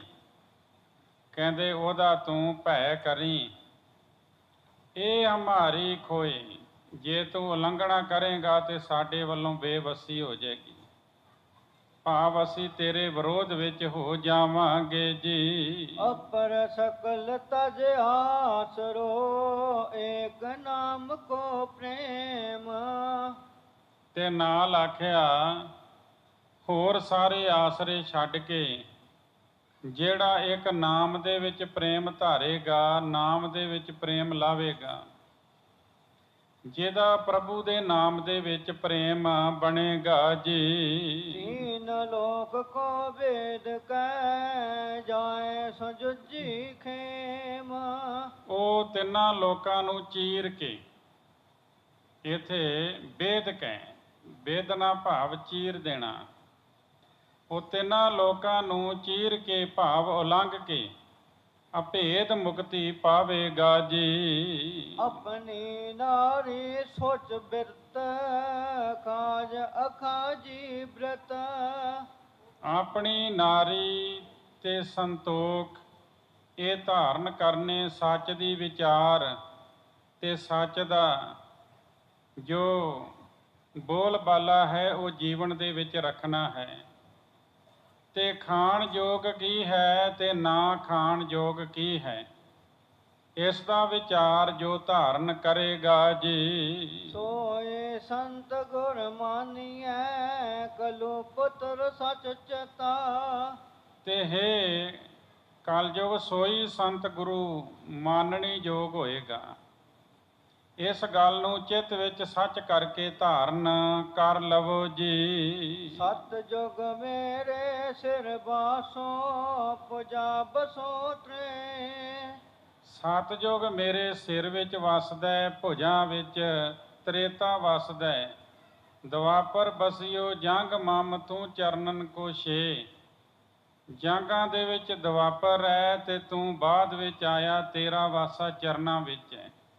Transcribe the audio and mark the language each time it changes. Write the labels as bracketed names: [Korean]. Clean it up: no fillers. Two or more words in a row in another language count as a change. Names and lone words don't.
[Punjabi] ਕਹਿੰਦੇ ਉਹਦਾ ਤੂੰ ਭੈ ਕਰੀ, ਇਹ ਹਮਾਰੀ ਖੋਏ। ਜੇ ਤੂੰ ਉਲੰਘਣਾ ਕਰੇਗਾ ਤੇ ਸਾਡੇ ਵੱਲੋਂ ਬੇਵੱਸੀ ਹੋ ਜਾਏਗੀ। ਭਾਵ ਅਸੀਂ ਤੇਰੇ ਵਿਰੋਧ ਵਿੱਚ ਹੋ ਜਾਵਾਂਗੇ ਜੀ। [Hindi] अपर सकल तज आसरो एक नाम को प्रेम। [Punjabi] ਤੇ ਨਾਲ ਆਖਿਆ ਹੋਰ ਸਾਰੇ ਆਸਰੇ ਛੱਡ ਕੇ ਜਿਹੜਾ ਇੱਕ ਨਾਮ ਦੇ ਵਿੱਚ ਪ੍ਰੇਮ ਧਾਰੇਗਾ, ਨਾਮ ਦੇ ਵਿੱਚ ਪ੍ਰੇਮ ਲਾਵੇਗਾ, ਜਿਹਦਾ ਪ੍ਰਭੂ ਦੇ ਨਾਮ ਦੇ ਵਿੱਚ ਪ੍ਰੇਮ ਬਣੇਗਾ ਜੀ। [Hindi] तीन लोक को वेद कह जाए सजुजी खेम। [Punjabi] ਉਹ ਤਿੰਨਾਂ ਲੋਕਾਂ ਨੂੰ ਚੀਰ ਕੇ, ਇਥੇ ਵੇਦ ਕਹਿ, ਵੇਦਨਾ ਭਾਵ ਚੀਰ ਦੇਣਾ, ਉਹ ਤਿੰਨਾਂ ਲੋਕਾਂ ਨੂੰ ਚੀਰ ਕੇ ਭਾਵ ਉਲੰਘ ਕੇ ਅਭੇਦ ਮੁਕਤੀ ਪਾਵੇਗਾ ਜੀ। [Hindi] अपनी नारी सोच बिरत काज अखाजी व्रत। [Punjabi] ਆਪਣੀ ਨਾਰੀ ਤੇ ਸੰਤੋਖ ਇਹ ਧਾਰਨ ਕਰਨੇ, ਸੱਚ ਦੀ ਵਿਚਾਰ ਤੇ ਸੱਚ ਦਾ ਜੋ ਬੋਲ ਬਾਲਾ ਹੈ ਉਹ ਜੀਵਨ ਦੇ ਵਿੱਚ ਰੱਖਣਾ ਹੈ। ਤੇ ਖਾਣ ਯੋਗ ਕੀ ਹੈ ਤੇ ਨਾ ਖਾਣ ਯੋਗ ਕੀ ਹੈ, ਇਸ ਦਾ ਵਿਚਾਰ ਜੋ ਧਾਰਨ ਕਰੇਗਾ ਜੀ। [Hindi] सोए संत गुर मानिए कलु पुत्र सच चता। [Punjabi] ਤੇ ਹੈ ਕਲਯੁਗ ਸੋਈ ਸੰਤ ਗੁਰੂ ਮਾਨਣੀ ਯੋਗ ਹੋਏਗਾ। ਇਸ ਗੱਲ ਨੂੰ ਚਿੱਤ ਵਿੱਚ ਸੱਚ ਕਰਕੇ ਧਾਰਨ ਕਰ ਲਵੋ ਜੀ। [Hindi] सत जुग मेरे सिर बासो पुजा बसो त्रे। [Punjabi] ਸਤਿਯੁਗ ਮੇਰੇ ਸਿਰ ਵਿੱਚ ਵਸਦਾ ਹੈ, ਭੁਜਾਂ ਵਿੱਚ ਤ੍ਰੇਤਾ ਵਸਦਾ ਹੈ। [Hindi] दुआपर बसिओ जंग मम तूं चरनन को छे। [Punjabi] ਜੰਗਾਂ ਦੇ ਵਿੱਚ ਦੁਆਪਰ ਹੈ ਤੇ ਤੂੰ ਬਾਅਦ ਵਿੱਚ ਆਇਆ, ਤੇਰਾ ਵਾਸਾ ਚਰਨਾਂ ਵਿੱਚ ਹੈ।